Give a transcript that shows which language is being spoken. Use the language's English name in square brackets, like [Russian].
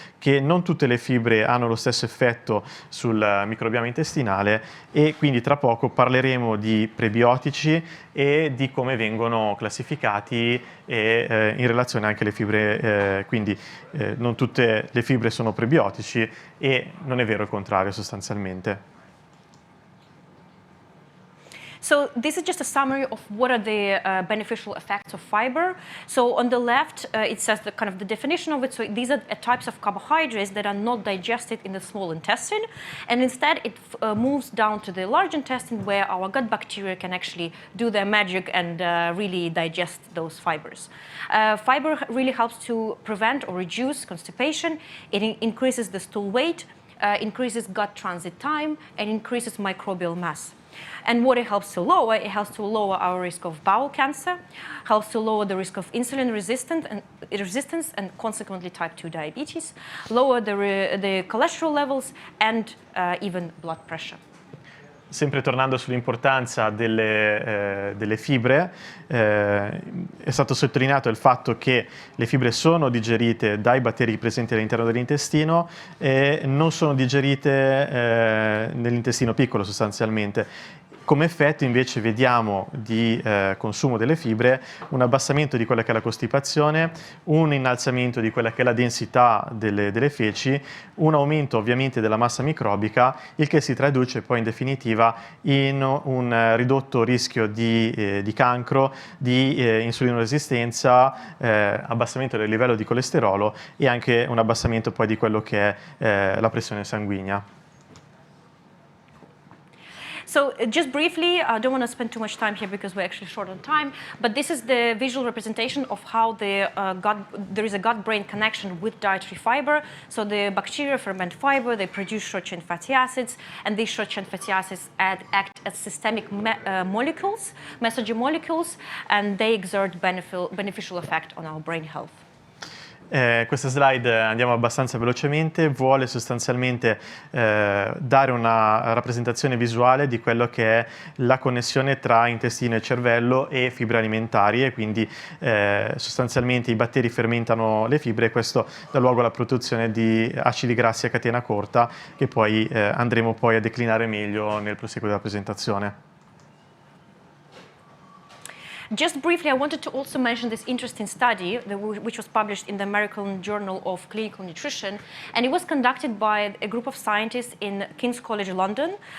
[Italian] che non tutte le fibre hanno lo stesso effetto sul microbioma intestinale e quindi tra poco parleremo di prebiotici e di come vengono classificati e in relazione anche alle fibre, quindi non tutte le fibre sono prebiotici e non è vero il contrario sostanzialmente. [English] So this is just a summary of what are the beneficial effects of fiber. So on the left, it says the kind of the definition of it. So these are types of carbohydrates that are not digested in the small intestine, and instead it moves down to the large intestine where our gut bacteria can actually do their magic and really digest those fibers. Fiber really helps to prevent or reduce constipation. It increases the stool weight, increases gut transit time, and increases microbial mass. And what it helps to lower our risk of bowel cancer, helps to lower the risk of insulin resistance and consequently type 2 diabetes, lower the cholesterol levels and even blood pressure. [Italian] Sempre tornando sull'importanza delle fibre, è stato sottolineato il fatto che le fibre sono digerite dai batteri presenti all'interno dell'intestino e non sono digerite nell'intestino piccolo sostanzialmente. Come effetto invece vediamo di consumo delle fibre un abbassamento di quella che è la costipazione, un innalzamento di quella che è la densità delle feci, un aumento ovviamente della massa microbica, il che si traduce poi in definitiva in un ridotto rischio di cancro, di insulinoresistenza, abbassamento del livello di colesterolo e anche un abbassamento poi di quello che è la pressione sanguigna. [English] So just briefly, I don't want to spend too much time here because we're actually short on time, but this is the visual representation of how there is a gut-brain connection with dietary fiber. So the bacteria ferment fiber, they produce short-chain fatty acids, and these short-chain fatty acids act as systemic molecules, messenger molecules, and they exert beneficial effect on our brain health. [Italian] Questa slide, andiamo abbastanza velocemente, vuole sostanzialmente dare una rappresentazione visuale di quello che è la connessione tra intestino e cervello e fibre alimentari, e quindi sostanzialmente i batteri fermentano le fibre, e questo dà luogo alla produzione di acidi grassi a catena corta, che poi andremo poi a declinare meglio nel proseguo della presentazione. [English] Just briefly, I wanted to also mention this interesting study which was published in the American Journal of Clinical Nutrition, and it was conducted by a group of scientists in King's College London.